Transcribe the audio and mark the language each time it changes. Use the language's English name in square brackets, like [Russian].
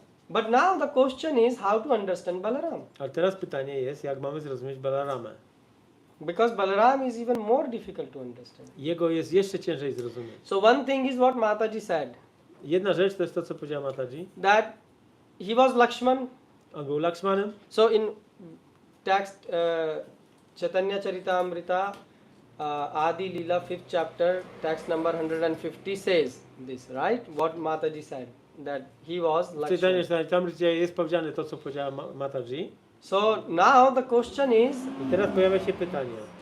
[English] But now the question is how to understand Balaram. [Polish] Ale teraz pytanie jest, jak mamy zrozumieć Balaramę? [English] Because Balaram is even more difficult to understand. [Polish] Jego jest jeszcze ciężej zrozumieć. [English] So one thing is what Mataji said, [Polish] Jedna rzecz to jest to, co powiedziała Mataji. [English] that he was Lakshman. [Polish] On był Lakshmanem. [English] So in text Chaitanya Charitamrita Adi Leela 5th chapter, text number 150 says this, right? What Mataji said, that he was [Polish] W Czytaniu [English] Lakshman. [Polish] Charitamrity jest powiedziane to, co powiedziała Mataji. [English] So now the question is, [Polish] I teraz pojawia się pytanie.